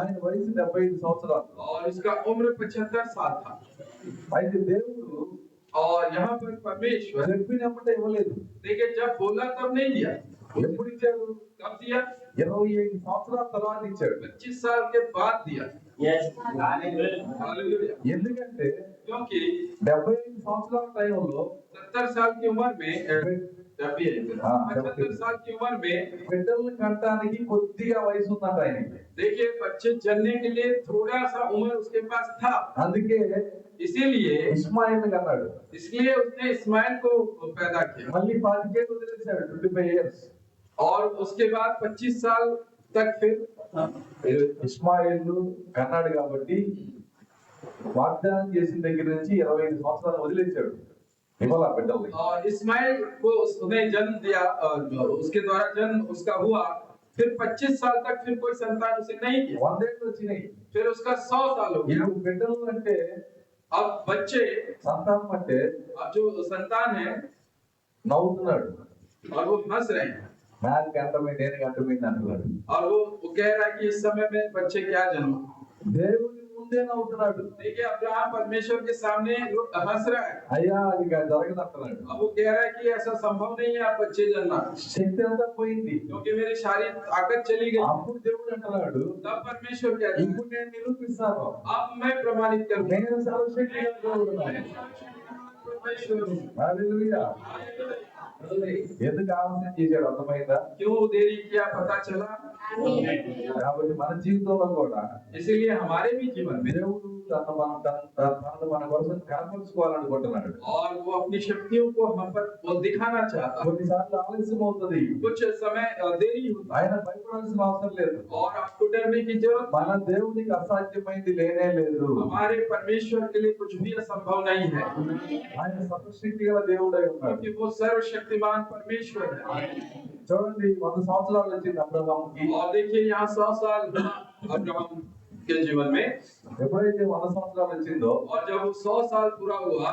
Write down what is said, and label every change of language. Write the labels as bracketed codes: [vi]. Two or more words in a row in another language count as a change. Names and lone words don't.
[te] ఆయన వయసు 75 సంవత్సరాలు. [hi] और उसका उम्र 75 साल था। [te] అయితే దేవుడు [hi] और यहाँ पर परमेश्वर [te] చెప్పినప్పుడే ఇవ్వలేదు. [hi] देखिए जब बोला तब नहीं दिया। [te] ఎప్పుడు ఇచ్చాడు? [hi] कब दिया? [te] 25 సంవత్సరాల తర్వాత ఇచ్చాడు. [hi] 25 साल के बाद दिया। हालेलुया। [te] ఎందుకంటే [hi] क्योंकि [te] 75 సంవత్సరాల టైంలో [hi] 70 साल की उम्र में 75 साल की उम्र में [te] బిడ్డలను కనటానికి కొద్దిగా వయసు ఉందంట ఆయనకి. [hi] देखिए बच्चे जन्मने के लिए थोड़ा सा उम्र उसके पास था, [te] అందుకే [hi] इसीलिए [te] ఇస్మాయిల్ కన్నాడు. [hi] इसलिए उसने इस्माइल को पैदा किया। [te] మళ్ళీ 25 ఏళ్ళు వదిలేశాడు, 25 ఇయర్స్. [hi] और उसके बाद 25 साल तक फिर [te] ఇస్మాయిల్ కన్నాడు కాబట్టి వాగ్దానం చేసిన దగ్గర నుంచి 25 సంవత్సరాలు వదిలేశాడు ఇవాళ బిడ్డల్ని. [hi] और इस्माइल को उसने जन्म दिया, उसके द्वारा जन्म उसका हुआ, फिर 25 साल तक फिर कोई संतान उसे नहीं दिया। [te] 100 ఏళ్ళు వచ్చినాయి. [hi] फिर उसका 100 साल हो गया। [te] ఇప్పుడు బిడ్డలు అంటే, [hi] अब बच्चे, [te] సంతానం అంటే [hi] अब जो संतान है [te] నవ్వుతున్నాడు. [hi] और वो हंस रहे हैं [te] నాకు గంటమైంది, నేను గంటమైంది అంటున్నాడు. [hi] और वो कह रहा है कि इस समय में बच्चे क्या जन्म। [te] దేవుని ముందే నవ్వుతున్నాడు. [hi] देखिए अब्राहम परमेश्वर के सामने हंस रहा है। [te] అయ్యా అది జరగదు అంటున్నాడు. [hi] अब वो कह रहा है कि ऐसा संभव नहीं है आप बच्चे जन्मना, [te] శక్తి అంతా పోయింది. [hi] क्योंकि मेरी शारीरिक ताकत चली गई। [te] అప్పుడు దేవుడు అంటున్నాడు, [hi] तब परमेश्वर कहता है [te] ఇప్పుడు నేను నిరూపిస్తాను, [hi] अब मैं प्रमाणित करूंगा। [te] నేను సర్వశక్తి గల దేవుడున్నాను. హల్లెలూయా. ఎందుకు ఆలస్యం చేశాడు అర్థమైందా? [hi] क्यों देरी किया पता चला। [te] కాబట్టి మన జీవితంలో కూడా [hi] इसीलिए हमारे भी जीवन में [te] దేవుడు తనను మన కోసం కనపరుచుకోవాలనుకుంటున్నాడు. [hi] और वो अपनी शक्तियों को हम पर वो दिखाना चाहता है। [te] కొన్నిసార్లు ఆలస్యం అవుతుంది. [hi] कुछ समय देरी होता [te] ఆయన భయపడాల్సిన అవసరం లేదు. [hi] है और आपको डरने की जरूरत। [te] మన దేవునికి అసాధ్యమైంది లేనే లేదు. [hi] हमारे परमेश्वर के लिए कुछ भी असंभव नहीं है, [te] ఆయన సర్వశక్తి గల దేవుడై ఉన్నాడు. [hi] क्योंकि वो सर्वशक्तिमान परमेश्वर है। [te] చూడండి, 100 సంవత్సరాలు వచ్చింది అబ్రహాముకి. [hi] और देखिए यहाँ 100 साल अब्राहम के जीवन में, [te] ఎప్పుడైతే 100 సంవత్సరాలు వచ్చిందో [hi] और जब वो 100 साल पूरा हुआ